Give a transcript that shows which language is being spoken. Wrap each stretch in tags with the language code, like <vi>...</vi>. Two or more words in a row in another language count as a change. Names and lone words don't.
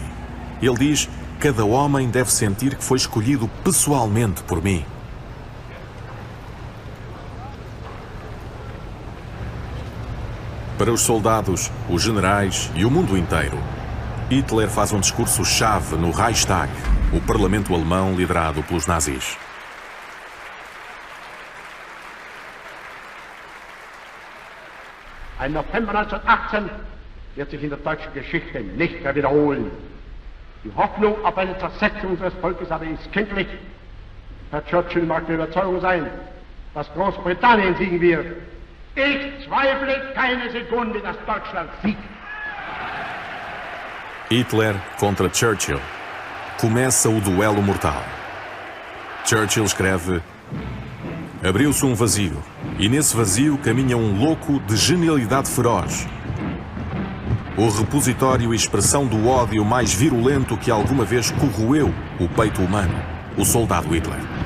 <pt>Ele diz: cada homem deve sentir que foi escolhido pessoalmente por mim. Para os soldados, os generais e o mundo inteiro, Hitler faz um discurso-chave no Reichstag, o parlamento alemão liderado pelos nazis.</pt> <de>Ein November 1918 wird sich in der deutschen Geschichte nicht mehr wiederholen. Die Hoffnung auf eine Zersetzung unseres Volkes aber ist kindlich. Herr Churchill mag der Überzeugung sein, dass Großbritannien siegen wird. Ich zweifle keine Sekunde, dass Deutschland siegt.</de> <pt>Hitler contra Churchill. Começa o duelo mortal. Churchill escreve: abriu-se um vazio, e nesse vazio caminha um louco de genialidade feroz. O repositório e expressão do ódio mais virulento que alguma vez corroeu o peito humano, o soldado Hitler.</pt>